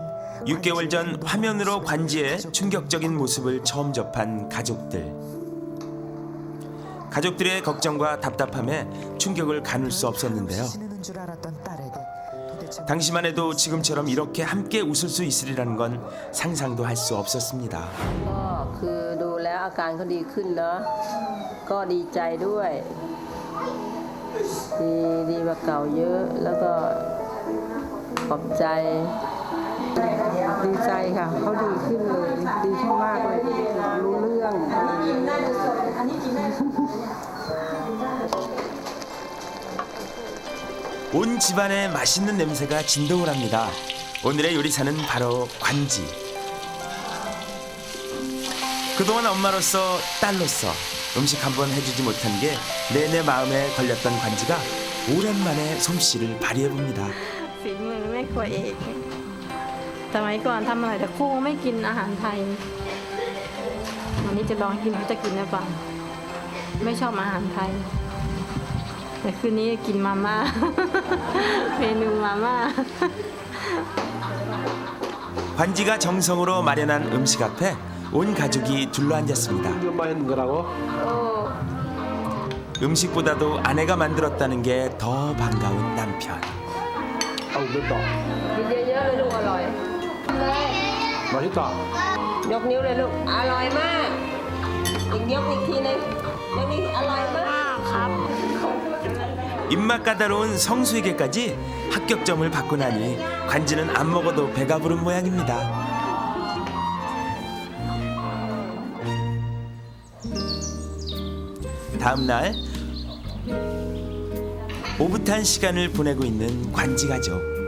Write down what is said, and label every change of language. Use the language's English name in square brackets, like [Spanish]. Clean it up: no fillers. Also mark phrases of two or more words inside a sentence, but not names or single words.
[Korean] 6개월 전 화면으로 관지의 충격적인 모습을 처음 접한 가족들. 가족들의 걱정과 답답함에 충격을 가눌 수 없었는데요. 지내는 줄 알았던 딸에게 도대체 당시만 해도 지금처럼 이렇게 함께 웃을 수 있으리라는 건 상상도 할 수 없었습니다. [Thai] คือดูแล้วอาการเขาดีขึ้นเนาะก็ดีใจด้วยดีกว่าเก่าเยอะแล้วก็ขอบใจดีใจค่ะเขาดีขึ้นเลยดีขึ้นมากเลยรู้เรื่อง [Korean] 온 집안에 맛있는 냄새가 진동을 합니다. 오늘의 요리사는 바로 관지. 그동안 엄마로서 딸로서 음식 한 번 해주지 못한 게 내내 마음에 걸렸던 관지가 오랜만에 솜씨를 발휘해봅니다. [Thai] ฝีมือแม่ครัวเอกสมัยก่อนทำอะไรแต่คู่ไม่กินอาหารไทยวันนี้จะลองกินเขาจะกินหรือเปล่าไม่ชอบอาหารไทยแต่คืนนี้กินมาม่า เมนูมาม่า [Korean] 관지가 정성으로 마련한 음식 앞에 온 가족이 둘러앉았습니다. 음식보다도 아내가 만들었다는 게 더 반가운 남편. [Thai] กินเยอะๆเลยลูกอร่อย [Korean] 맛있다. [Thai] ยกนิ้วเลยลูกอร่อยมากยกอีกทีนึงยกนี้อร่อยมากครับ [Korean] 입맛 까다로운 성수에게까지 합격점을 받고 나니 관지는 안 먹어도 배가 부른 모양입니다. 다음 날 오붓한 시간을 보내고 있는 관지 가족.